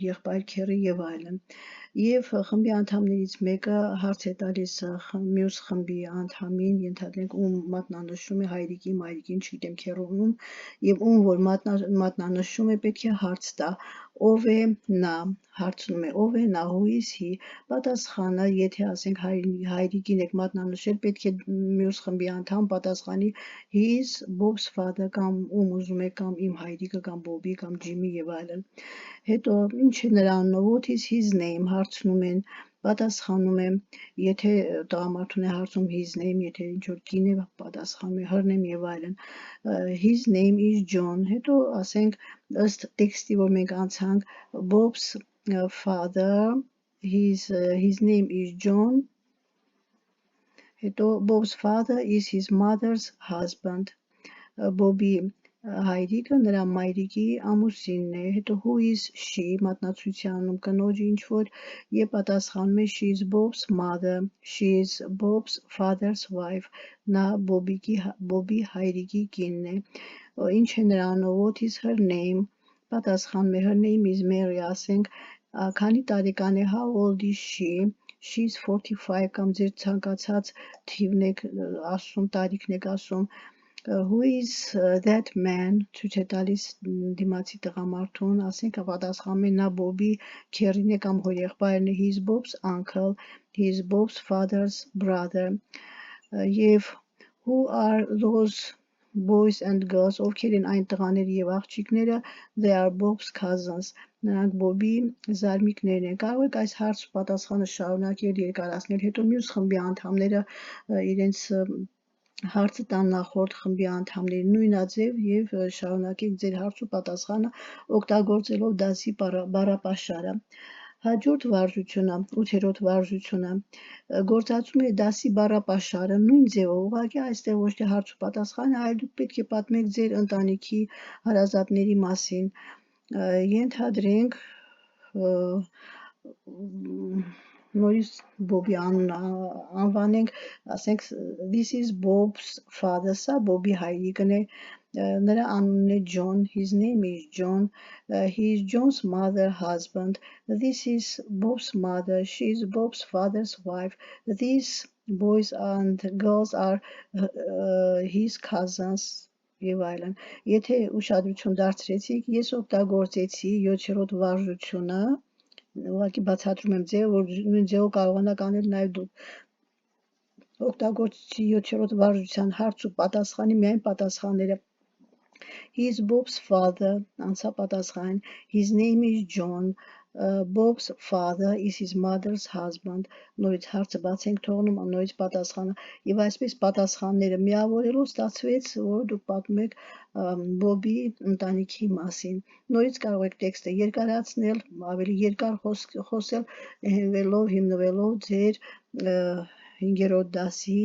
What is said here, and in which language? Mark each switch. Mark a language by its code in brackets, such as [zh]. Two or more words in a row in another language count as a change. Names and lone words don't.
[hy] եղբայր, քեռի եւ այլն։ Եվ խմբի անդամներից մեկը հարց է տալիս մյուս խմբի անդամին, ենթադրենք ում մատնանշում է հայրիկի, մայրիկին, չգիտեմ քեռուում, եւ ում որ մատնանշում է պետք է հարց տա, ով է նա, հարցնում է ով է նա, [en] who is he, [hy] պատասխանը, եթե ասենք հայրիկին եք մատնանշել, պետք է մյուս խմբի անդամ պատասխանի [en] he is Bob's father [hy] կամ ում ուզում է կամ իմ հայրիկը կամ Bobby կամ Jimmy եւ այլն։ Հետո ինչ է նրա անունը, [en] what is his name, [hy] հարցնում են, պատասխանում է, եթե տղամարդուն է հարցում [en] his name, [hy] եթե ինչ-որ կին է պատասխանում է [en] her name [hy] եւ այլն, [en] his name is John, [hy] հետո ասենք ըստ տեքստի, որ մենք անցանք, [en] Bob's father, his name is John, հետո Bob's father is his mother's husband, [hy] Bobby հայրիկը նրա մայրիկի ամուսինն է, [en] հետո who is she, [hy] մատնացույցանում կնոջ ինչ-որ եւ պատասխանում է [en] she is Bob's mother, she is Bob's father's wife, [hy] նա Bobby հայրիկի կինն է, ինչ է նրա անունը, [en] what is her name, [hy] պատասխանում է [en] her name is Mary, [hy] ասենք քանի տարեկան է, [en] how old is she is [hy] 45 կամ ձեր ցանկացած թիվն եք ասում, տարիքն եք ասում, [en] who is that man, [hy] ցույց է տալիս դիմացի տղամարդուն, ասենք պատասխանում է նա Bobby քեռին է կամ հորեղբայրն է, [en] he is Bob's uncle, he is Bob's father's brother, եւ who are those boys and girls, [hy] ովքեր են այն տղաները եւ աղջիկները, [en] they are Bob's cousins, [hy] նրանք Bobby զարմիկներն են, կարող եք այս հարց ու պատասխանը շարունակել, երկարացնել, հետո մյուս խմբի անդամները իրենց հարցը տան նախորդ խմբի անդամների նույնաձև եւ շարունակեք ձեր հարց ու պատասխանը օգտագործելով դասի բառապաշարը։ Հաջորդ վարժությունը, 8-րդ վարժությունը, գործածում է դասի բառապաշարը նույն ձևով, ուղղակի այստեղ ոչ թե հարց ու պատասխան, այլ դուք պետք է պատմեք ձեր ընտանիքի հարազատների մասին։ Ենթադրենք նորից Bobby անունը անվանենք, ասենք [en] this is Bob's father, [hy] սա Bobby հայրիկն է, նրա անունն է [en] John, his name is John, he is John's mother husband, this is Bob's mother, she is Bob's father's wife, these boys and girls are his cousins [hy] եւ այլն։ Եթե ուշադրություն դարձրեցիք, ես օգտագործեցի 7-րդ վարժությունը, ուղղակի բացատրում եմ ձեւը, որ նույն ձեւով կարողանաք անել նաեւ դուք։ Օգտագործեցի 7-րդ վարժության հարց ու պատասխանի միայն պատասխանները։ [en] He is Bob's father, [hy] անցա պատասխան, [en] his name is John, Bob's father is his mother's husband, [hy] նորից հարցը բաց ենք թողնում, նորից պատասխանը, եւ այսպես պատասխանները միավորելով ստացվեց, որ դուք պատմում եք Bobby ընտանիքի մասին։ Նորից կարող եք տեքստը երկարացնել, ավելի երկար խոսել, հիմնվելով ձեր 5-րդ դասի,